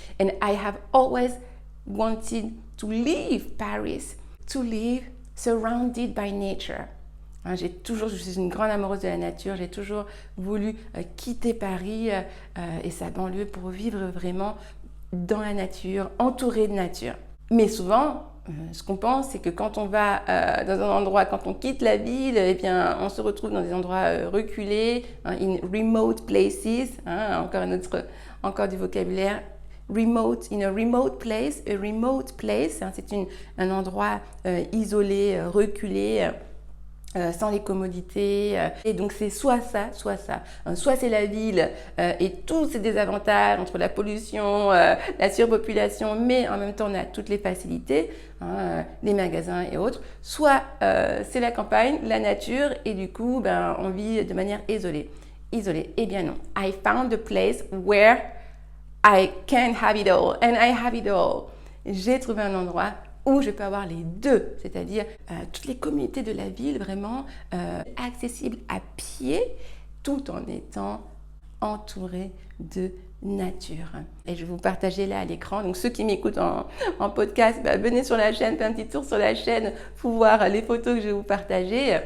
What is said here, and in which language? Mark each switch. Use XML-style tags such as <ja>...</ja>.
<en>And I have always wanted to leave Paris, to live surrounded by nature.</en> <fr>Hein, je suis une grande amoureuse de la nature, j'ai toujours voulu quitter Paris et sa banlieue pour vivre vraiment dans la nature, entourée de nature. Mais souvent, ce qu'on pense, c'est que quand on va dans un endroit, quand on quitte la ville, eh bien, on se retrouve dans des endroits reculés, hein,</fr> <en>in remote places,</en> <fr>hein, encore du vocabulaire.</fr> <en>Remote, in a remote place,</en> <fr>hein, c'est un endroit isolé, reculé, sans les commodités. Et donc c'est soit ça, soit ça. Soit c'est la ville et tous ces désavantages entre la pollution, la surpopulation, mais en même temps on a toutes les facilités, hein, les magasins et autres. Soit c'est la campagne, la nature et du coup ben, on vit de manière isolée. Eh bien non.</fr> <en>I found a place where I can have it all and I have it all.</en> <fr>J'ai trouvé un endroit où je peux avoir les deux, c'est-à-dire toutes les communautés de la ville vraiment accessibles à pied tout en étant entouré de nature. Et je vais vous partager là à l'écran. Donc ceux qui m'écoutent en podcast, bah, venez sur la chaîne, faites un petit tour sur la chaîne pour voir les photos que je vais vous partager.</fr>